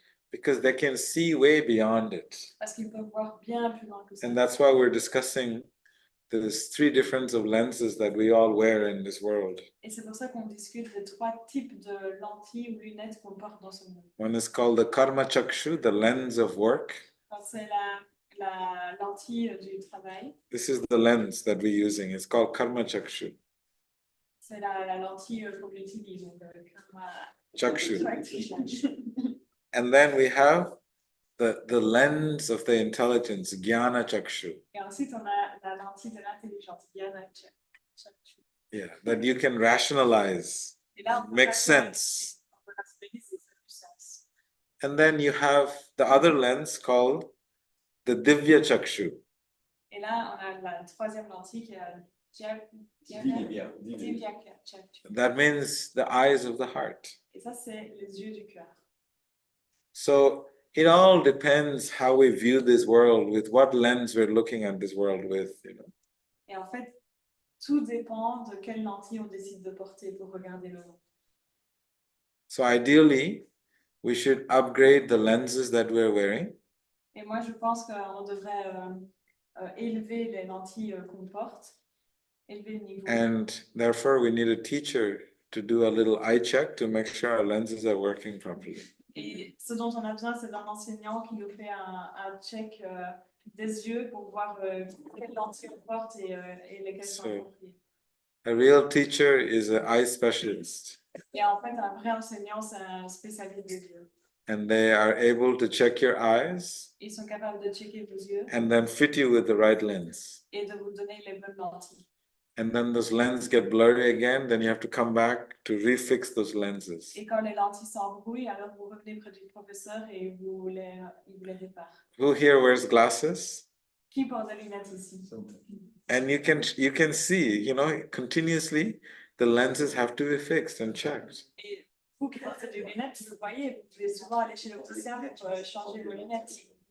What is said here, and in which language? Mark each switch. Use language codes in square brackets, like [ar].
[en] Because they can see way beyond it. [fr] Parce qu'ils peuvent voir bien plus loin que ça. [en] And that's why we're discussing there's 3 different of lenses that we all wear in this world. [fr] Et c'est pour ça qu'on discute des 3 types de lentilles ou lunettes qu'on porte dans ce monde. [en] One is called the karma chakshu, the lens of work. [fr] C'est la lentille du travail. [en] This is the lens that we're using. It's called karma chakshu. [fr] C'est la lentille qu'on utilise. Donc, [en] Chakshu. And then we have the lens of the intelligence, jnana chakshu. [fr] Et ensuite, on a la lentille de l'intelligence, jnana chakshu. [en] Yeah, that you can rationalize, [fr] Et là, on [en] make sense. [fr] on peut rationaliser, ça fait du sens. [en] And then you have the other lens called the divya chakshu. [fr] Et là, on a la 3e lentille qui est divya chakshu. [en] That means the eyes of the heart. [fr] Et ça, c'est les yeux du cœur. [en] So it all depends how we view this world, with what lens we're looking at this world with, [fr] Et en fait, tout dépend de quelle lentille on décide de porter pour regarder le monde. [en] So ideally, we should upgrade the lenses that we're wearing. [fr] Et moi, je pense qu'on devrait élever les lentilles qu'on porte, élever le niveau. [en] And therefore, we need a teacher to do a little eye check to make sure our lenses are working properly. [fr] Et ce dont on a besoin, c'est d'un enseignant qui nous fait un check des yeux pour voir quelles lentilles on porte et lesquelles sont appropriées. [en] A real teacher is an eye specialist. [fr] Et en fait, un vrai enseignant, c'est un spécialiste des yeux. [en] And they are able to check your eyes [fr] Ils sont capables de checker vos yeux [en] and then fit you with the right lens. [fr] et de vous donner les bonnes lentilles. [en] And then those lenses get blurry again, then you have to come back to refix those lenses. [fr] Et quand les lentilles s'embrouillent, alors vous revenez près du professeur et il vous les répare. [en] Who here wears glasses? [fr] Qui porte des lunettes ici? [en] And you can see, continuously the lenses have to be fixed and checked. [fr] Et vous qui portez des lunettes, vous voyez, vous devez souvent aller chez l'opticien pour changer vos lunettes.